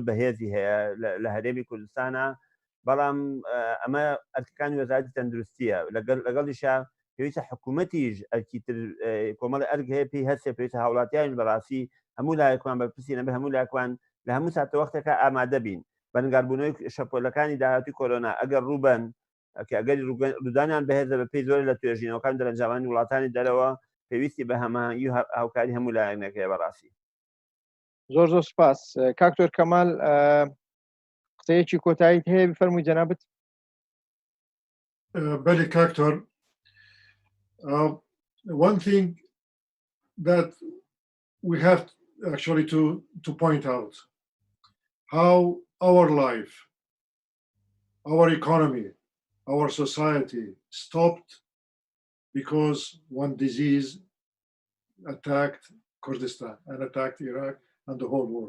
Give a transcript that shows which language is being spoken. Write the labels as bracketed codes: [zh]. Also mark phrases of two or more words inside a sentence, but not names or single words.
[ckb] بەهێزی هەیە لە هەرێمی کوردستانە، بەڵام ئەمە ئەرکەکانی وەزارەتی تەندروستیە لەگەڵیشە پێویستە حکوومەتیش ئەرکیتر کۆمەڵی ئەرگ هەیە پێی هەستێ پێویستە هاوڵاتیان بەڕاستی هەموو لایەکمان بەرپرسی نەبێ هەموو لایەکمان لە هەموو ساتەوەختێکە ئامادە بین بەنگاربوونەوەی شەپۆلەکانی داهاتی کۆرۆنا ئەگەر ڕووبەن کە ئەگەری ڕوودانیان بەهێزە بە پێی زۆر لە توێژینەوەکان دەرەنجامانی وڵاتانی دەرەوە پێویستی بە هەماهنگگی و هاوکاری هەموو لایەنەکەی بەڕاستی. زۆر زۆر سپاس کاکتۆر کەمال قسەیەکی کۆتاییت هەیە بفەرمووی جەنابەت. بەێ کاکتۆر [en] one thing that we have actually to point out how our life, our economy, our society stopped because one disease attacked Kurdistan and attacked Iraq and the whole world.